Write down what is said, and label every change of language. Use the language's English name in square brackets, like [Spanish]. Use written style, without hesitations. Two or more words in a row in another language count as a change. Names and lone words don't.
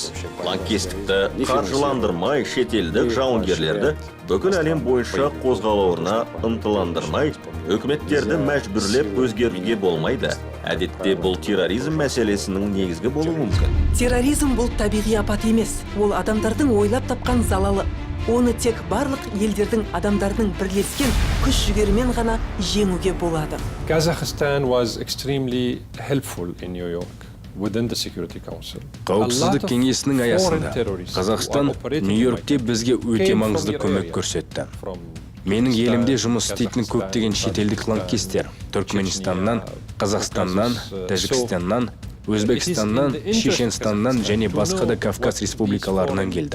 [Kazakh] Лаңкестікті қаржыландырмай, шетелдік жауынгерлерді бүкіл әлем бойынша қозғалуына ынтыландырмай, үкіметтерді мәжбүрлеп өзгертуге болмайды. Әдетте бұл терроризм мәселесінің негізгі болуы мүмкін. Терроризм бұл табиғи апат емес, ол адамдардың ойлап тапқан залалы. Оны тек барлық елдердің адамдардың бірлескен күш жігерімен ғана жеңуге болады. [English] Kazakhstan was extremely helpful in New York within the Security Council. [Kazakh] Қауіпсіздік кеңесінің аясында Қазақстан Нью-Йоркте бізге өте маңызды көмек көрсетті. Менің елімде жұмыс істейтін көптеген шетелдік лаңкестер Түркменстаннан, Қазақстаннан, Тәжікстаннан, Өзбекстаннан, Шешенстаннан және басқа да Кавказ республикаларынан келді.